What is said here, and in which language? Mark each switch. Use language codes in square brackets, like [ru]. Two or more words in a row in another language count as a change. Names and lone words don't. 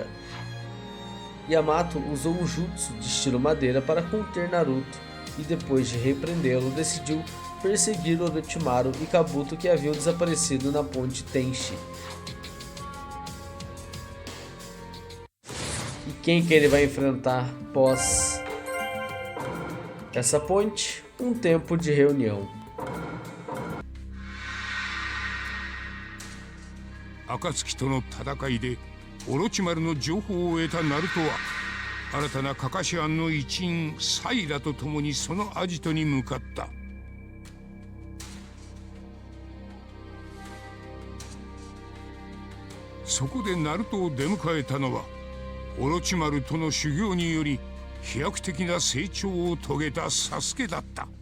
[pt] Yamato usou um jutsu de estilo madeira para conter Naruto, e depois de repreendê-lo, decidiu perseguir Orochimaru e Kabuto, que haviam desaparecido na ponte Tenchi. E quem que ele vai enfrentar após essa ponte? Um tempo de reunião. [ja] 暁との戦いでオロチマルの情報を得たナルトは新たなカカシ庵の一員サイラと共にそのアジトに向かった。そこでナルトを出迎えたのはオロチマルとの修行により飛躍的な成長を遂げたサスケだった。